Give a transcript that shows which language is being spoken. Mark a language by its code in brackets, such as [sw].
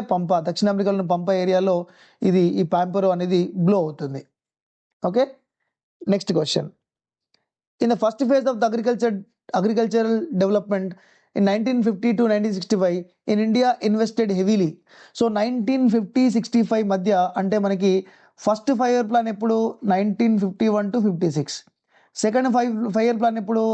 [te] పంపా, దక్షిణ అమెరికాలోని పంపా ఏరియాలో ఇది ఈ పాంపెరో అనేది బ్లో అవుతుంది. [en] Okay. Next question. In the first phase of the agricultural development in 1950 to 1965, in India invested heavily. [te] So 1950-65 మధ్య అంటే మనకి ఫస్ట్ 5 year ప్లాన్ ఎప్పుడు? 1951 to 56. సెకండ్ 5 year ప్లాన్ ఎప్పుడు?